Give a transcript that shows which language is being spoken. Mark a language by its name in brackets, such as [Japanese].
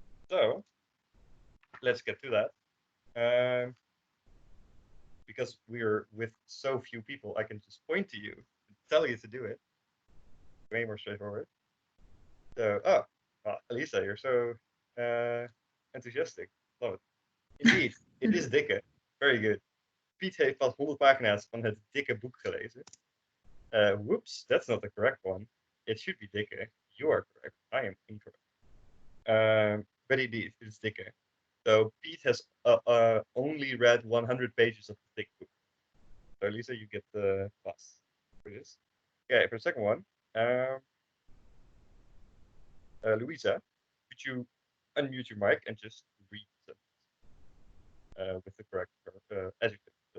[English] So let's get to that. Because we're with so few people, I can just point to you and tell you to do it. Way more straightforward. So, Elisa, you're so enthusiastic. Love it. Indeed, it is dikke. Very good. [Dutch] Piet heeft pas 100 pagina's van het dikke boek gelezen. [English] Whoops, that's not the correct one. It should be dikke. You are correct. I am incorrect. But indeed, it's dikke. So Pete has only read 100 pages of the thick book. So Lisa, you get the pass for this. Okay, for the second one, Louisa, could you unmute your mic and just read the with the correct adjective?